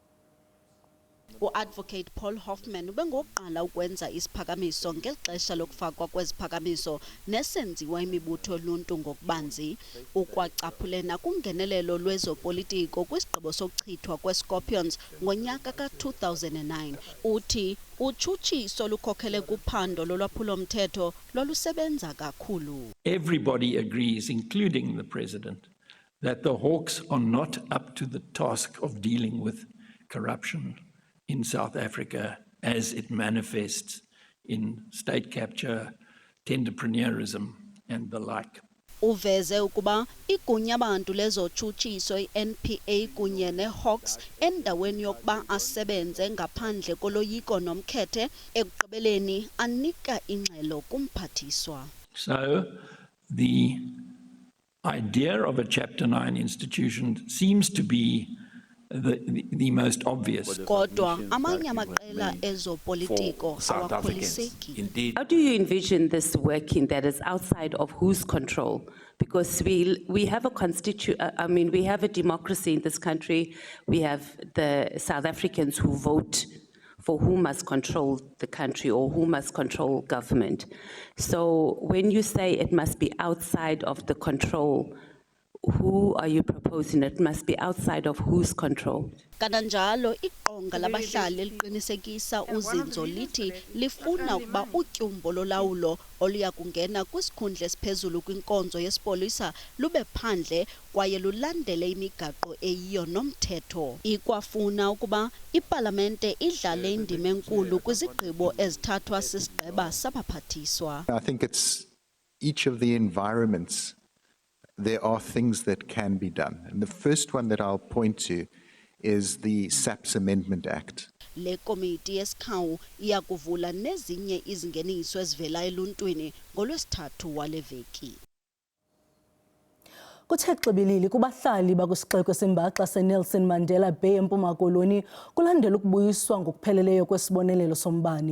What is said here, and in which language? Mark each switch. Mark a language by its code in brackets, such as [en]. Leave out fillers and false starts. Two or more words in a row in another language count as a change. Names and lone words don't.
[xh] U-Advocate Paul Hoffman ubengokuqala ukwenza isiphakamiso ngexesha lokufakwa kweziphakamiso nesenziwa imibutho yoluntu ngokubanzi ukwacaphulena kungenelelo lwezopolitiko kwisigqibo sokuchithwa kweScorpions ngonyaka ka-2009. Uthi utshutshiso lukhokele kuphando lolwaphulo-mthetho lolusebenza kakhulu. [en] Everybody agrees, including the president, that the Hawks are not up to the task of dealing with corruption in South Africa as it manifests in state capture, tenderpreneurism and the like. [xh] Uveze ukuba igunya abantu lezotshutshiso iNPA kunye neHawks endaweni yokuba asebenze ngaphandle koloyiko nomkhethe ekugqibeleni anika ingxelo kumphathiswa. [en] So the idea of a Chapter 9 institution seems to be the most obvious. [xh] Kodwa amanye amaqela ezopolitiko awakholiseki. [en] How do you envision this working that is outside of whose control? Because we have we have a democracy in this country. We have the South Africans who vote for who must control the country or who must control government. So when you say it must be outside of the control, who are you proposing? It must be outside of whose control? [xh] Kananjalo iqonga labahlali liqinisekisa uzinzo lithi lifuna ukuba utyumbo lolawulo oluya kungena kwisikhundla esiphezulu kwinkonzo yesipolisa lube phandle kwaye lulandele imigaqo eyiyo nomthetho. Ikwafuna ukuba ipalamente idlale indima enkulu kwizigqibo ezithathwa sisigqeba sabaphathiswa. [en] I think it's each of the environments. There are things that can be done. And the first one that I'll point to is the SAPS Amendment Act. [xh] Le komiti yesikhawu iyakuvula nezinye izingeniso ezivela eluntwini ngolwesithathu wale veki. Kuthe xibilili kubahlali bakwisixeko sembaxa seNelson Mandela Bay eMpuma Koloni kulandela ukubuyiswa ngokupheleleyo kwesibonelelo sombane.